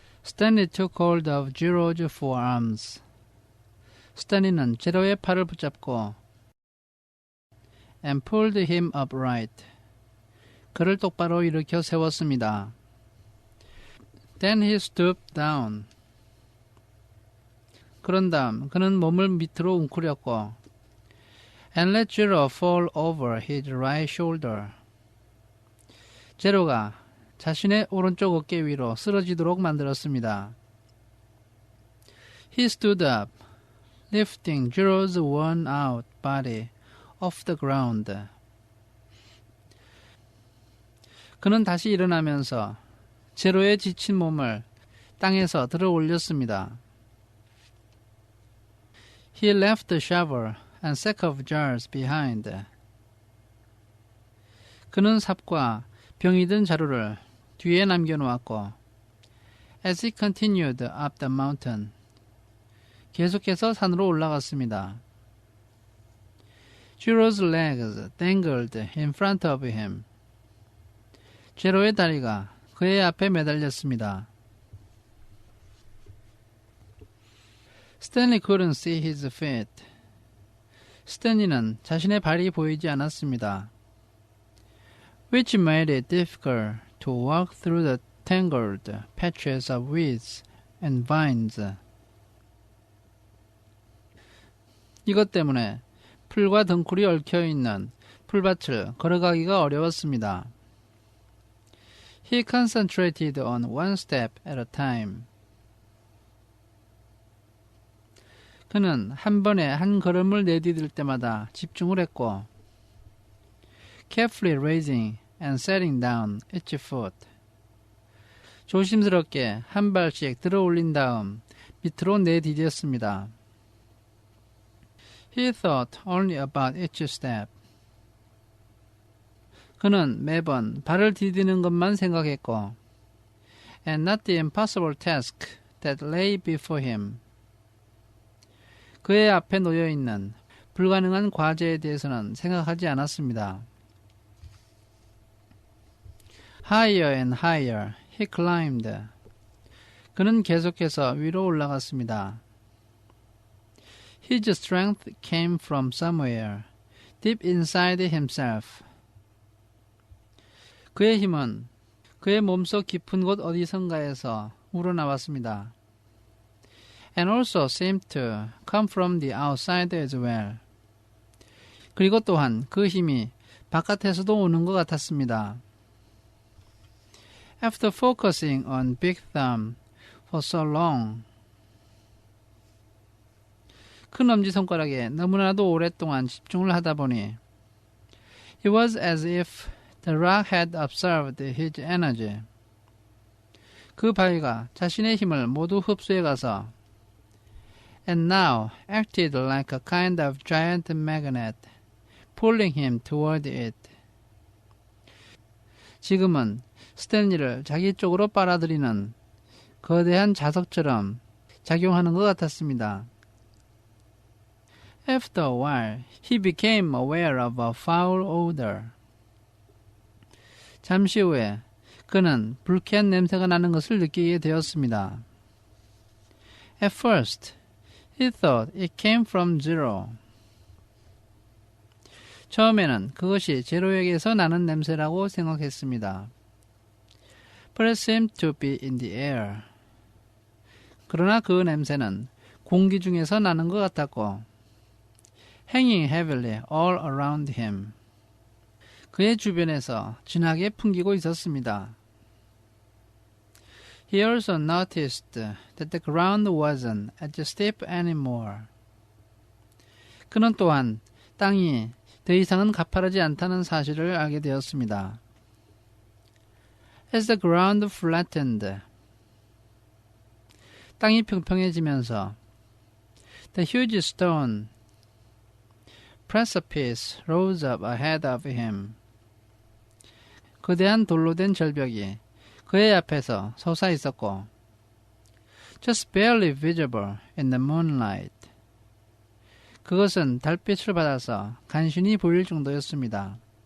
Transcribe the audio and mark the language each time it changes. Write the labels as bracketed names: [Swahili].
[English] Stanley took hold of Zero's forearms. [Korean] 스탠리는 제로의 팔을 붙잡고 [English] and pulled him upright. [Korean] 그를 똑바로 일으켜 세웠습니다. [English] Then he stooped down. [Korean] 그런 다음 그는 몸을 밑으로 웅크렸고 [English] and let Zero fall over his right shoulder. [Korean] 제로가 자신의 오른쪽 어깨 위로 쓰러지도록 만들었습니다. [English] He stood up, lifting Zero's worn-out body off the ground. [Korean] 그는 다시 일어나면서 제로의 지친 몸을 땅에서 들어 올렸습니다. [English] He left the shovel and sack of jars behind. [Korean] 그는 삽과 병이 든 자루를 뒤에 남겨놓았고 [English] as he continued up the mountain. [Korean] 계속해서 산으로 올라갔습니다. [English] Zero's legs dangled in front of him. [Korean] 제로의 다리가 그의 앞에 매달렸습니다. [English] Stanley couldn't see his feet. [Korean] 스탠리는 자신의 발이 보이지 않았습니다. [English] Which made it difficult to walk through the tangled patches of weeds and vines. [Korean] 이것 때문에 풀과 덩쿨이 얽혀있는 풀밭을 걸어가기가 어려웠습니다. [English] He concentrated on one step at a time. [Korean] 그는 한 번에 한 걸음을 내디딜 때마다 집중을 했고 [English] carefully raising and setting down each foot. [Korean] 조심스럽게 한 발씩 들어 올린 다음 밑으로 내디뎠습니다. [English] He thought only about each step. [Korean] 그는 매번 발을 디디는 것만 생각했고 [English] and not the impossible task that lay before him. [Korean] 그의 앞에 놓여있는 불가능한 과제에 대해서는 생각하지 않았습니다. [English] Higher and higher he climbed. [Korean] 그는 계속해서 위로 올라갔습니다. [English] His strength came from somewhere deep inside himself. [Korean] 그의 힘은 그의 몸속 깊은 곳 어디선가에서 우러나왔습니다. [English] And also seemed to come from the outside as well. [Korean] 그리고 또한 그 힘이 바깥에서도 오는 것 같았습니다. [English] After focusing on Big Thumb for so long, [Korean] 큰 엄지손가락에 너무나도 오랫동안 집중을 하다 보니 [English] It was as if the rock had absorbed his energy. [Korean] 그 바위가 자신의 힘을 모두 흡수해 가서 [English] and now acted like a kind of giant magnet, pulling him toward it. [Korean] 지금은 스탠리를 자기 쪽으로 빨아들이는 거대한 자석처럼 작용하는 것 같았습니다. [English] After a while, he became aware of a foul odor. [Korean] 잠시 후에 그는 불쾌한 냄새가 나는 것을 느끼게 되었습니다. [English] At first, he thought it came from Zero. [Korean] 처음에는 그것이 제로에게서 나는 냄새라고 생각했습니다. [English] But it seemed to be in the air. [Korean] 그러나 그 냄새는 공기 중에서 나는 것 같았고 [English] hanging heavily all around him. [Korean] 그의 주변에서 진하게 풍기고 있었습니다. [English] He also noticed that the ground wasn't as steep anymore. [Korean] 그는 또한 땅이 더 이상은 가파르지 않다는 사실을 알게 되었습니다. [English] As the ground flattened, [Korean] 땅이 평평해지면서 [English] the huge stone precipice rose up ahead of him. [Korean] 거대한 돌로 된 절벽이 그의 앞에서 솟아 있었고 [English] just barely visible in the moonlight. [Korean] 그것은 달빛을 받아서 간신히 보일 정도였습니다.